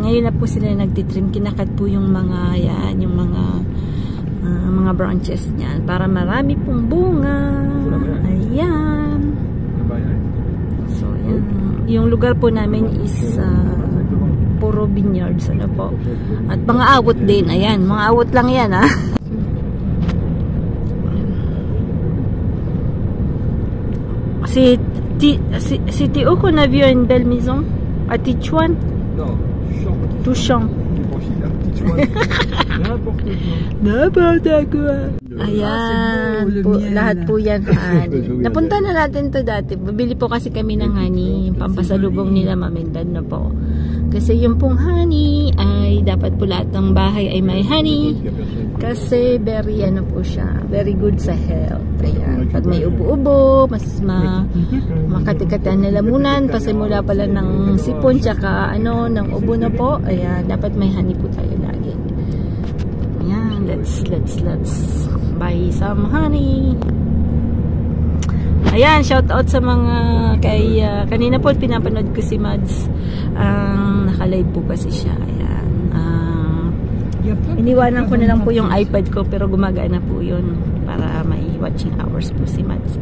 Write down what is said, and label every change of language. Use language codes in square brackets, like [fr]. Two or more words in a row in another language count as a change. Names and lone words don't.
[tl] Ngayon na po sila nagtitrim. Kinakat po yung mga yan, yung mga branches niyan para marami pong bunga. Ayan. So, yan. Yung lugar po namin is puro vineyards, ano po. At mga awot din. Ayan, mga awot lang yan, ha? [fr] C'était où qu'on a vu une belle maison? À Tichuan? Non, Touchant. N'importe quoi. [tl] Ayan. Lahat po yan honey. Napunta na natin to dati. Bibili po kasi kami ng honey. Yung pampasalubong nila Mamindan na po. Kasi yung pong honey ay dapat po lahat ng bahay ay may honey. Kasi very ano po siya. [en] Very good [tl] sa health. Ayan. Pag may ubo-ubo, mas makatikatan na lamunan. Pasimula pala ng sipon tsaka ano, ng ubo na po. Ayan. Dapat may honey po tayo lagi. Ayan. [en] Let's buy some honey. [tl] Ayan, [en] shout out [tl] sa mga kay kanina po pinapanood ko si Mads. Naka-live po kasi siya. Ayan. Iniwanan ko na lang po yung iPad ko pero gumagana po yun para may [en] watching hours [tl] po si Mads.